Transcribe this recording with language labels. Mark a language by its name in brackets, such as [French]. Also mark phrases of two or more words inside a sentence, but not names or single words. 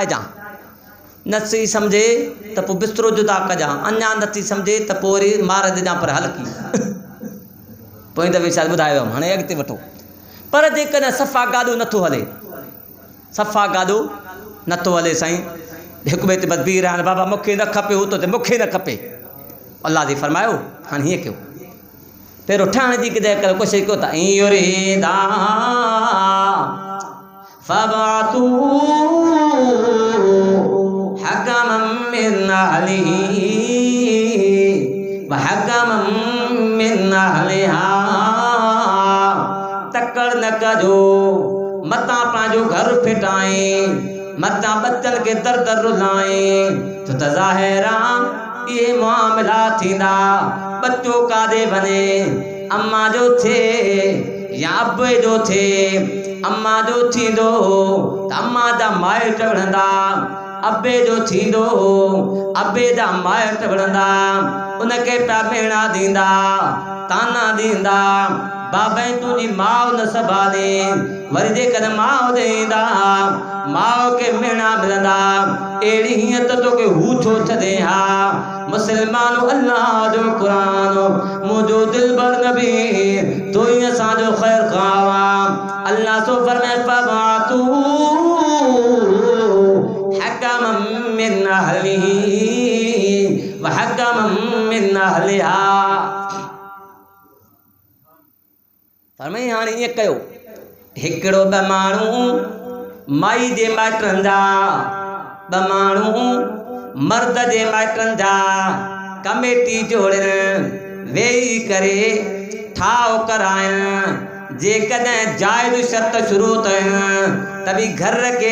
[Sindhi] जा नथी सम्झे त पोइ बिस्तरो जुदा कजां अञा नथी सम्झे त पोइ वरी मार ॾिजां पर हल्की पोइ दफ़े शायदि ॿुधायो हुअमि हाणे अॻिते वठो पर जेकॾहिं सफ़ा गाॾो नथो हले सफ़ा गाॾो नथो हले साईं हिक ॿिए ते बस बीह रहनि बाबा मूंखे न खपे हू तो मूंखे न खपे अल्लाह जी फरमायो हाणे हीअं कयो पहिरियों ठहण जी जॻह करे कोशिशि कयो त [Arabic] يريدا فابعثوا حكما من أهله و حكما من أهلها [Sindhi] तकड़ न कजो मतां पंहिंजो घर फिटाए मतां बच्चनि खे दर दर रुलाए छो त ज़ाहिर ये मामला थींदा बच्चो कादे बने अम्मा जो थे या अब्बे जो थे अम्मा जो थींदो त अम्मा जा माइट विढ़ंदा अब्बे जो थींदो अब्बे जा माइट विढ़ंदा उनखे पिया मेणा ॾींदा ताना ॾींदा बाबाई तुझी माउ न संभाले वरी जेकॾहिं माउ ॾींदा माउ खे मेणा मिलंदा अहिड़ी हीअं त तोखे हू छो छॾे हा मुसलमानो अल्लाह जो क़ुरान मुंहिंजो दिलबर नबी तो ही असांजो ख़ैर ख़्वाह अल्लाह सो फरमाए फबातू [Arabic] حكما من أهله و حكما من أهلها [Sindhi] फरमाई हाणे ईअं कयो हिकिड़ो ॿ माण्हू माई जे माइटनि जा ॿ माण्हू मर्द जे माइटनि जा कमेटी जोड़नि वेही करे ठाव कराइनि जेकॾहिं जाइज़ शर्त शुरू थियनि त बि घर खे